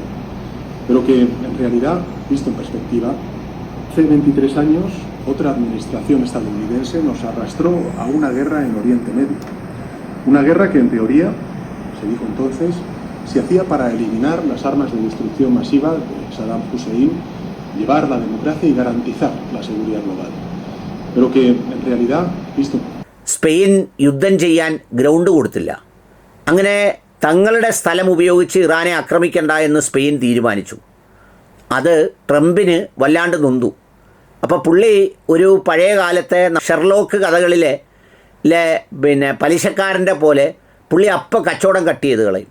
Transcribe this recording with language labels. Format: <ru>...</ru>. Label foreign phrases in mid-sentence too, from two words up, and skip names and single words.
<es>Pero que, en realidad, visto en perspectiva, hace 23 años, otra administración estadounidense nos arrastró a una guerra en Oriente Medio. Una guerra que, en teoría, se dijo entonces, se hacía para eliminar las armas de destrucción masiva de Saddam Hussein, llevar la democracia y garantizar la seguridad global. Pero que, en realidad, visto...</es> <ml>സ്പെയിൻ യുദ്ധം ചെയ്യാൻ ഗ്രൗണ്ട് കൊടുത്തില്ല. അങ്ങനെ തങ്ങളുടെ സ്ഥലം ഉപയോഗിച്ച് ഇറാനെ ആക്രമിക്കണ്ട എന്ന് സ്പെയിൻ തീരുമാനിച്ചു. അത് ട്രംപിന് വല്ലാണ്ട് നൊന്തു. അപ്പോൾ പുള്ളി ഒരു പഴയ കാലത്തെ ഷെർലോക്ക് കഥകളിലെ പലിശക്കാരൻ്റെ പോലെ പുള്ളി അപ്പം കച്ചവടം കട്ട് ചെയ്ത് കളയും.</ml>